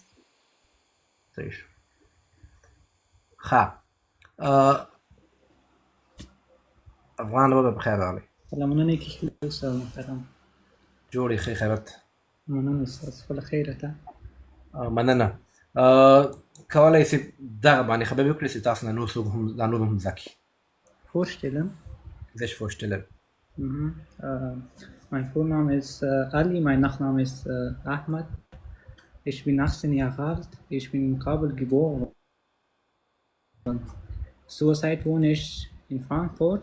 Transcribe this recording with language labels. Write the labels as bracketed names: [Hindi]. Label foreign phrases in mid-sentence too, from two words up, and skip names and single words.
[Pashto] صحیح شو ښه افغان بابا بخیر راغلی. سلامونه نیکی ښه استاد محترم. جوړې ښې خیرت. مننه استاد خپله خیره ته. مننه. کولی شئ دغه باندې خبرې وکړئ چې تاسو نه نور څوک هم دا نور هم زده کړي. [German] Vorstellen. sich vorstellen. Mein Vorname ist Ali, mein Nachname ist Ahmad. Ich bin 18 Jahre alt. Ich bin in Kabul geboren. Zurzeit wohne ich in Frankfurt.